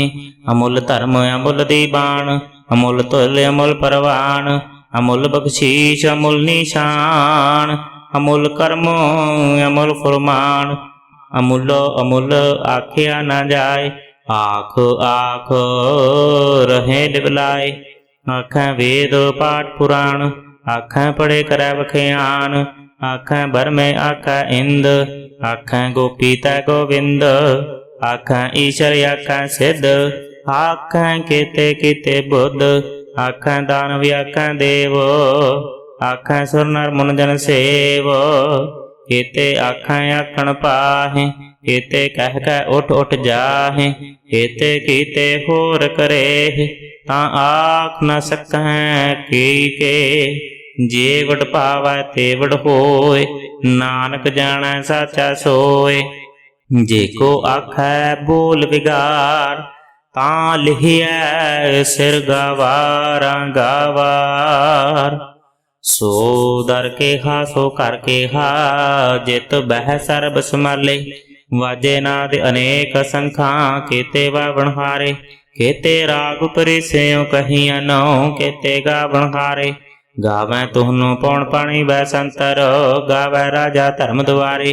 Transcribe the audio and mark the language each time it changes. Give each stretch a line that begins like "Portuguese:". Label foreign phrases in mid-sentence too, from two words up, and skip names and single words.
Punjabi: ਅਮੁਲ ਧਰਮ ਅਮੁਲ ਦੀਵਾਨ, ਅਮੁਲ ਤੁਲ ਅਮੁਲ ਪਰਵਾਨ। ਅਮੁਲ ਬਖ਼ਸ਼ੀਸ਼ ਅਮੁਲ ਨਿਸ਼ਾਨ, ਅਮੁਲ ਕਰਮ ਅਮੁਲ ਫੁਰਮਾਨ। ਅਮੁਲੋ ਅਮੁਲ ਆਖਿਆ ਨ ਜਾਇ, ਆਖ ਆਖ ਰਹੇ ਲਿਵਲਾਏ। ਆਖੈ ਵੇਦ ਪਾਠ ਪੁਰਾਣ, ਆਖੈ ਪੜ੍ਹੇ ਕਰੈ ਬਖਿਆਨ। ਆਖੈ ਬਰਮੇ ਆਖੈ ਇੰਦ, ਆਖੈ ਗੋਪੀ ਤੈ ਗੋਵਿੰਦ। ਆਖੈ ਈਸ਼ਰ ਆਖੈ ਸਿੱਧ, ਆਖੈ ਕੇਤੇ ਕੇਤੇ ਬੁੱਧ। ਆਖੈ ਦਾਨਵ ਆਖੈ ਦੇਵ, ਆਖੈ ਸੁਰ ਨਰ ਮੁਨ ਜਨ ਸੇਵ। ਕੇਤੇ ਆਖੈ ਆਖਣ ਪਾਹੇ, ਕੇਤੇ ਕਹਿ ਕੈ ਉਠ ਉਠ ਜਾਹੇ। ਕੇਤੇ ਕੀਤੇ ਹੋਰ ਕਰੇ, ਤਾਂ ਆਖ ਨ ਸਕੈਂ ਕੀ ਕੇ। ਜੇਵਡ ਪਾਵੈ ਤੇਵਡ ਹੋਇ, ਨਾਨਕ ਜਾਣੈ ਸਾਚਾ ਸੋਇ। ਜੇਕੋ ਆਖੈ ਬੋਲ ਵਿਗਾਰ, ਤਾਂ ਲਿਹਿਯੈ ਸਿਰ ਗਵਾਰਾਂ ਗਵਾਰ। ਸੋ ਦਰ ਕੇਹਾ ਸੋ ਕਰ ਕੇਹਾ, ਜਿਤ ਬਹਿ ਸਰਬ ਸਮਾਲੇ। ਵਾਜੇ ਨਾਦ ਅਨੇਕ ਸੰਖਾਂ, ਕੇਤੇ ਵਾਵਣ ਹਾਰੇ। ਕੇਤੇ ਰਾਗ ਪਰਿਸਿਉ ਕਹੀਆਂ ਨਉ, ਕੇਤੇ ਗਾਵਣ ਹਾਰੇ। ਗਾਵੈ ਤੁਹਨੂੰ ਪੌਣ ਪਾਣੀ ਬੈ ਸੰਤਰ, ਗਾਵੈ ਰਾਜਾ ਧਰਮ ਦੁਆਰੇ।